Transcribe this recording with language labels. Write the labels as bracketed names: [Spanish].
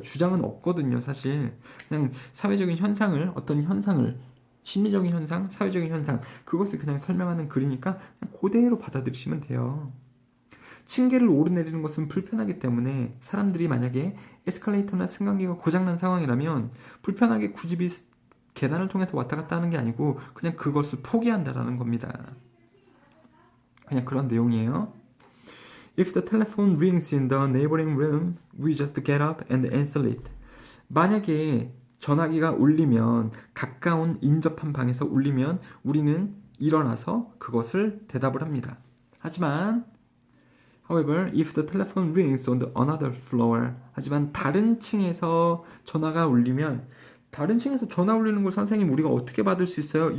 [Korean] 주장은 없거든요, 사실. 그냥 사회적인 현상을 어떤 현상을 심리적인 현상, 사회적인 현상 그것을 그냥 설명하는 글이니까 그냥 그대로 받아들이시면 돼요. 층계를 오르내리는 것은 불편하기 때문에 사람들이 만약에 에스컬레이터나 승강기가 고장난 상황이라면 불편하게 굳이 계단을 통해서 왔다 갔다 하는 게 아니고 그냥 그것을 포기한다라는 겁니다. 그냥 그런 내용이에요. [English] If the telephone rings in the neighboring room, we just get up and answer it. [Korean] 만약에 전화기가 울리면 가까운 인접한 방에서 울리면 우리는 일어나서 그것을 대답을 합니다. 하지만 [English] However, if the telephone rings on another floor, [Korean] 하지만 다른 층에서 전화가 울리면 다른 층에서 전화 울리는 걸 선생님 우리가 어떻게 받을 수 있어요?